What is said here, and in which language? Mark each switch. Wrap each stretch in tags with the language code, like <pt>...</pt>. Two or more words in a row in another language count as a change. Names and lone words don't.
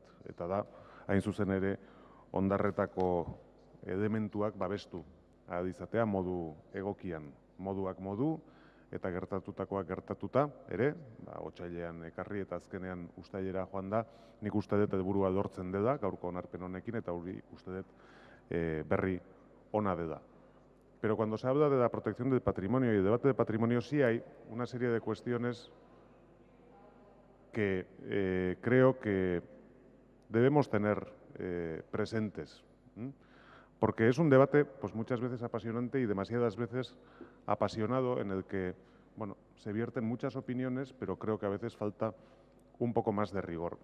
<eu>Eta da, hain zuzen ere, hondarretako elementuak babestu ahal izatea modu egokian, moduak modu, eta gertatutakoak gertatuta, ere, otsailean ekarri eta azkenean uztailera joan da, nik uste dut helburua lortzen dela, gaurko onarpen honekin, eta hori uste dut berri ona dela.</eu> <es>Pero cuando se habla de la protección del patrimonio y el debate de patrimonio, sí hay una serie de cuestiones que creo que debemos tener presentes, porque es un debate pues muchas veces apasionante y demasiadas veces apasionado en el que se vierten muchas opiniones, pero creo que a veces falta un poco más de rigor.</es>